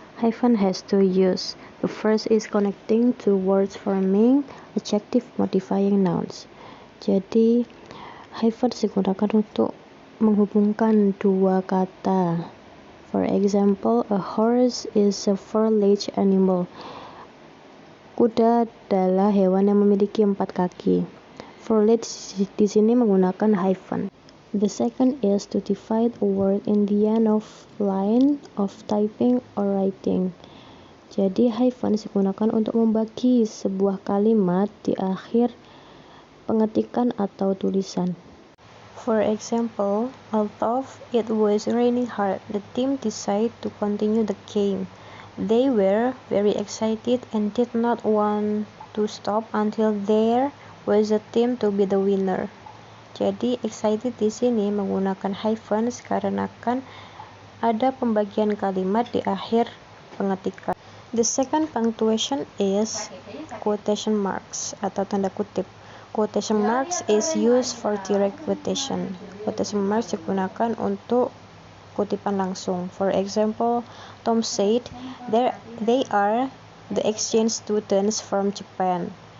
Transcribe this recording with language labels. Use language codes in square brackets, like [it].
[en] Hyphen has 2 uses. The first is connecting two words forming adjective modifying nouns. [id] Jadi, hyphen digunakan untuk menghubungkan dua kata. [en] For example, a horse is a four-legged animal. [id] Kuda adalah hewan yang memiliki 4 kaki. Four-legged di sini menggunakan hyphen. [en] The second is to divide a word in the end of line of typing or writing. [id] Jadi hyphen digunakan untuk membagi sebuah kalimat di akhir pengetikan atau tulisan. [en] For example, although it was raining hard, the team decided to continue the game. They were very excited and did not want to stop until there was a team to be the winner. [id] Jadi excited di sini menggunakan hyphens karena kan ada pembagian kalimat di akhir pengetikan. [en] The second punctuation is quotation marks [id] atau tanda kutip. [en] Quotation marks is used for direct quotation. Quotation marks [id] digunakan untuk kutipan langsung. [en] For example, Tom said they are the exchange students from Japan.